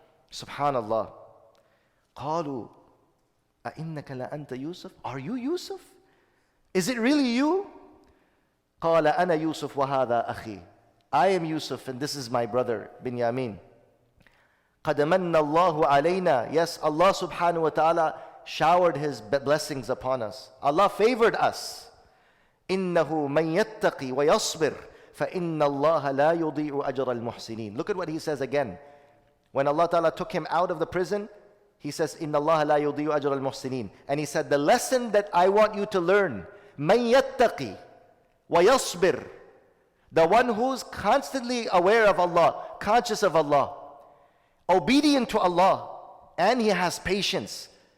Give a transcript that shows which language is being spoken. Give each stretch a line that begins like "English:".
English: Subhanallah.
Arabic: قالوا أئنك لأنت يوسف?
English: Are you Yusuf? Is it really you?
Arabic: قال أنا يوسف وهذا أخي.
English: I am Yusuf and this is my brother Binyamin.
Arabic: قد من الله علينا.
English: Yes, Allah subhanahu wa ta'ala showered His blessings upon us. Allah favored us.
Arabic: إنه من يتقي ويصبر فإن الله لا يضيع أجر المحسنين.
English: Look at what He says again. When Allah ta'ala took him out of the prison, He says,
Arabic: إِنَّ اللَّهَ لَا يُضِيعُ أَجْرَ الْمُحْسِنِينَ.
English: And He said, the lesson that I want you to learn,
Arabic: مَنْ يَتَّقِي وَيَصْبِرْ.
English: The one who's constantly aware of Allah, conscious of Allah, obedient to Allah, and he has patience.